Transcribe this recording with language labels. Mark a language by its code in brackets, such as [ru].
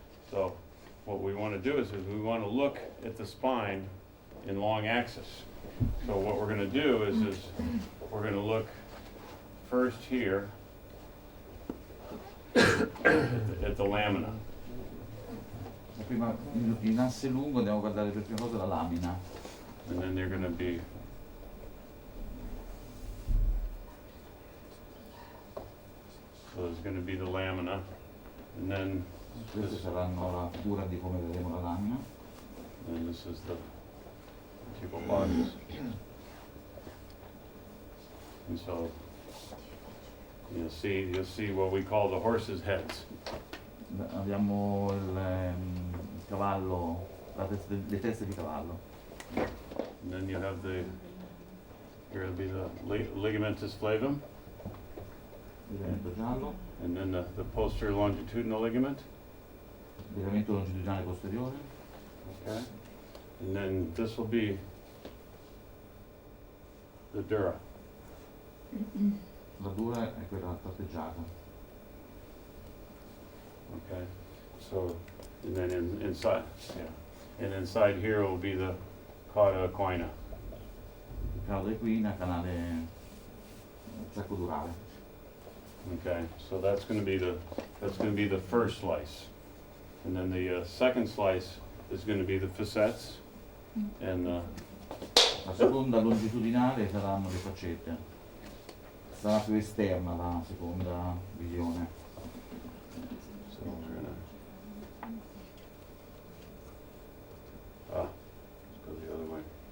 [en] So what we want to do is we want to look at the spine in long axis. So what we're going to do is we're going to look first here at the lamina. [it] Prima in asse lungo andiamo a guardare per prima cosa la lamina. [en] And then they're going to be so there's going to be the lamina, and then [it] Queste saranno la figura di come vedremo la lamina. [en] And this is the vertebral bodies. And so you'll see what we call the horses' heads. [it] Abbiamo il cavallo, le teste di cavallo. [en] And then you have here will be the ligamentous flavum. [it] Legamento giallo. [en] And then the posterior longitudinal ligament. [it] Legamento longitudinale posteriore. [en] Okay. And then this will be the dura. [it] La dura è quella tratteggiata. [en] Okay. So, and then inside, and inside here will be the cauda equina. [it] Il cauda equina, canale sacrodurale. [en] Okay. So that's going to be the first slice, and then the second slice is going to be the facets, and [it] La seconda longitudinale saranno le faccette. Sarà più esterna la seconda visione. [en] so we're gonna let's go the other way.